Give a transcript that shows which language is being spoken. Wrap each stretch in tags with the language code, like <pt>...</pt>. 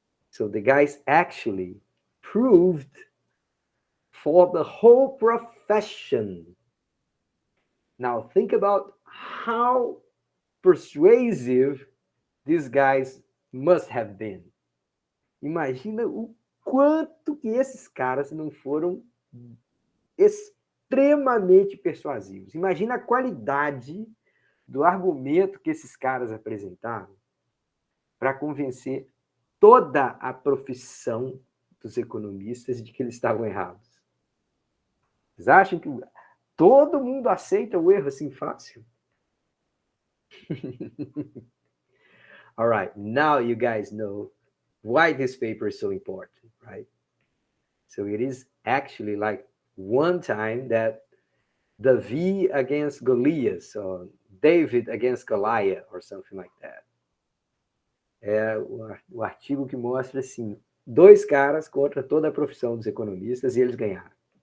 <en>So the guys actually proved for the whole profession. Now think about how persuasive these guys must have been.</en> <pt>Imagina o quanto que esses caras não foram extremamente persuasivos. Imagina a qualidade do argumento que esses caras apresentaram para convencer toda a profissão dos economistas de que eles estavam errados. Vocês acham que todo mundo aceita o erro assim fácil?</pt> <en>All right, now you guys know why this paper is so important, right? So it is actually like one time that Davi against Goliath, or David against Goliath, or something like that.</en> <pt>É o artigo que mostra, assim, 2 caras contra toda a profissão dos economistas e eles ganharam.</pt>